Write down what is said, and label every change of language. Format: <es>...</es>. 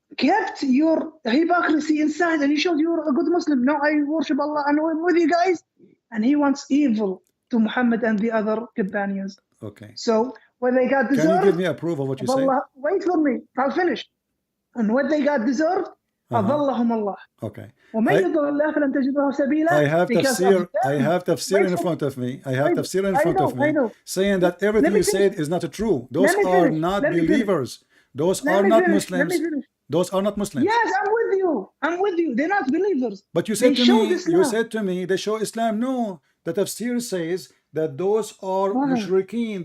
<en>kept your hypocrisy inside and he showed you're a good Muslim. No, I worship Allah and I'm with you guys. And he wants evil to Muhammad and the other companions. Okay. So when they got deserved, can you give me a proof of what you said? Allah, wait for me, I'll finish. And what they got deserved,</en> <ar>أضلهم الله.</ar> <en>Okay.</en> <ar>ومن يضل الله فلن تجد له سبيلا.</ar> <en>I have tafsir in front of me. I have tafsir in front of me saying that everything you said is not true. Those are not believers. Those are not Muslims. Those are not Muslims. Yes, I'm with you. I'm with you. They're not believers. But you said to me, they show Islam. No, the tafsir says that those are mushrikeen.</en>